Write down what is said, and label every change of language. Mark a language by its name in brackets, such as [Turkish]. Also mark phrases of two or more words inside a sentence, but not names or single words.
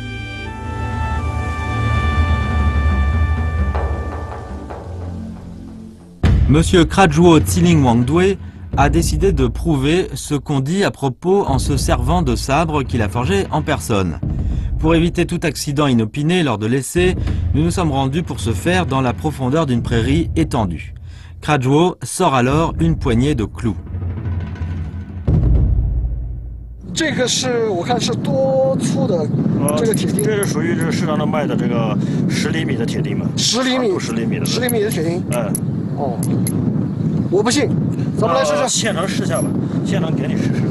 [French] Monsieur Kradjuo Tsiling Wangdui a décidé de prouver ce qu'on dit à propos en se servant de sabres qu'il a forgés en personne. Pour éviter tout accident inopiné lors de l'essai, nous nous sommes rendus pour ce faire dans la profondeur d'une prairie étendue. Kradjuo sort alors une poignée de clous. [Chinese] 这个是我看是多粗的这个铁钉？这是属于这市场上卖的这个10厘米的铁钉嘛？10厘米，10厘米的，10 厘米的铁钉。嗯。哦，我不信，咱们来试试。现场试下吧，现场给你试试。